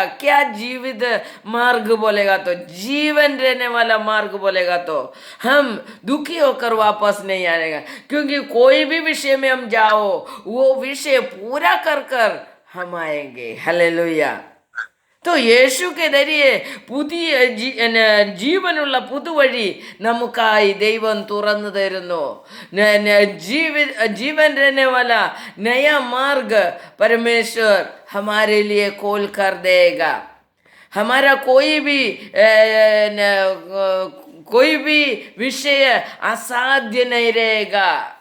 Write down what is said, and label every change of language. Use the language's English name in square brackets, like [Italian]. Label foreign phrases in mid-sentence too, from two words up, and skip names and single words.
[Hindi] क्या जीवित मार्ग बोलेगा तो जीवन रहने वाला मार्ग बोलेगा तो हम दुखी होकर वापस नहीं आएगा, क्योंकि कोई भी विषय में हम जाओ वो विषय पूरा कर कर हम आएंगे। हालेलुया। [Malayalam] तो യേശു ജരിയെ പുതിയ ജീവനുള്ള പുതുവഴി നമുക്കായി ദൈവം തുറന്നു തരുന്നു। [Hindi] जीवन रहने वाला नया मार्ग परमेश्वर हमारे लिए खोल कर देगा। हमारा कोई भी विषय असाध्य नहीं रहेगा।